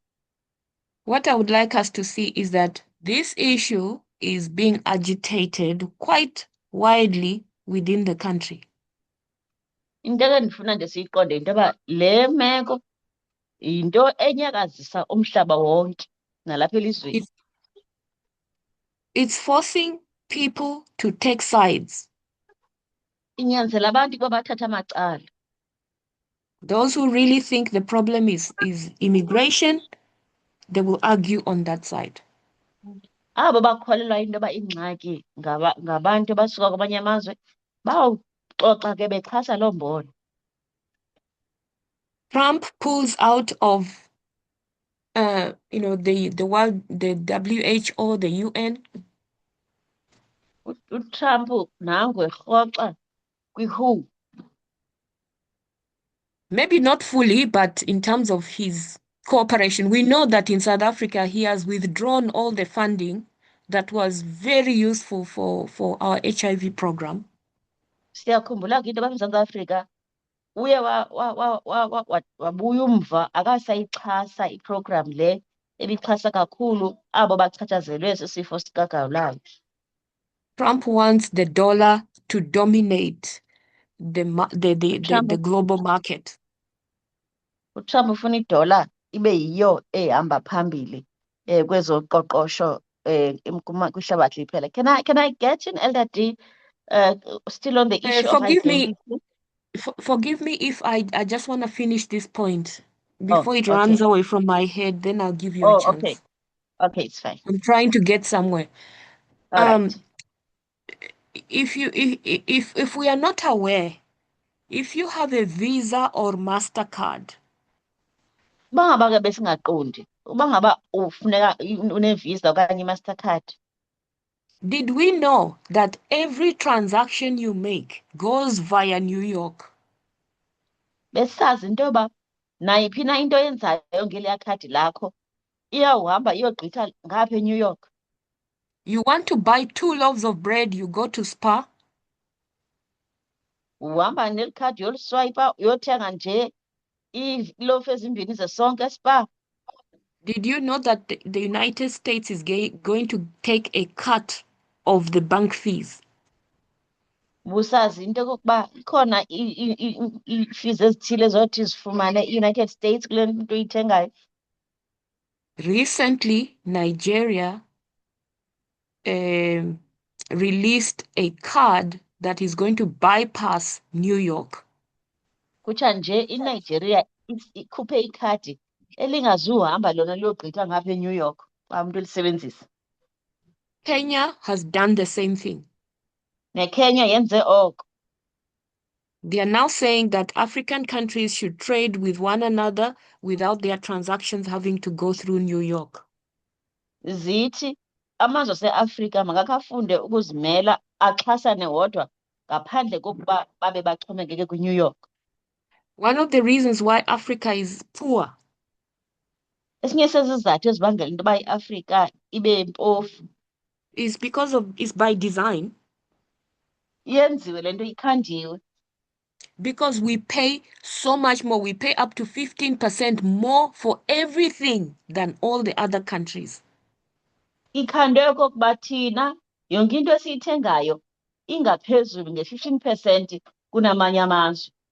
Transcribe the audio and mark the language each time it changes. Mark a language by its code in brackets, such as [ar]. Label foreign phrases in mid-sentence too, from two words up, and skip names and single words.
[en] What I would like us to see is that this issue is being agitated quite widely within the country. [xh] Into ke ndifuna nje siyiqonde into yoba le meko yinto enyakazisa umhlaba wonke nalapha elizweni. [en] It's forcing people to take sides. [xh] Inyanzela abantu ukuba bathathe amacala. [en] Those who really think the problem is immigration, they will argue on that side. [xh] Abo bakholelwa into yoba ingxaki ngabantu abasuka kwamanye amazwe bawuxoxa ke bexhasa loo mbono. [en] Trump pulls out of the WHO, the UN. [xh] uTrump nangu erhoxa kwi-WHO. [en] Maybe not fully, but in terms of his cooperation, we know that in South Africa he has withdrawn all the funding that was very useful for our HIV program. [xh] Siyakhumbula ke into eMzantsi Afrika uye wabuya umva akasayixhasa iprogram le ebixhasa kakhulu abo bachatshazelwe sisifo sikagawulayo. [en] Trump wants the dollar to dominate the global market. [xh] uTrump ufuna idola ibe yiyo ehamba phambili kwezoqoqosho kwihlabathi liphela. [en] Can I get in, Elder D, still on the issue of Forgive me, identity? forgive me if I just want to finish this point before it okay. runs away from my head, then I'll give you a chance. Okay, it's fine. I'm trying to get somewhere. All right. If we are not aware, if you have a Visa or MasterCard, [xh] Uba ngaba ke besingaqondi, uba ngaba ufuneka une-Visa okanye i-Mastercard, [en] did we know that every transaction you make goes via New York? [xh] besazi into yoba nayiphi na into oyenzayo ngeliya khadi lakho iyawuhamba iyogqitha ngapha eNew York. [en] You want to buy 2 loaves of bread, you go to Spar. [xh] Uhamba neli khadi yoliswayipa uyothenga nje iilofu ezimbini zesonke eSpar. [en] Did you know that the United States is going to take a cut of the bank fees? [xh] Busazi into yokokuba ikhona ii-fees ezithile ezothi zifumane i-United States kule nto uyithengayo. [en] Recently, Nigeria released a card that is going to bypass New York. [xh] Kutsha nje iNigeria ikhuphe ikhadi elingazuhamba lona liyogqitha ngapha eNew York xa umuntu elisebenzisa. [en] Kenya has done the same thing. [xh] NeKenya yenze oko. [en] They are now saying that African countries should trade with one another without their transactions having to go through New York. [xh] Zithi amazwe aseAfrika makakafunde ukuzimela axhasane wodwa ngaphandle kokuba babe baxhomekeke kwiNew York. [en] One of the reasons why Africa is poor [xh] Esinye sezizathu ezibangela into yoba iAfrika ibe mpofu [en] is by design, [xh] yenziwe le nto ikhandiwe. [en] because we pay so much more. We pay up to 15% more for everything than all the other countries. [xh] Ikhandwe okokuba thina yonke into esiyithengayo ingaphezulu nge-15% kunamanye amazwe.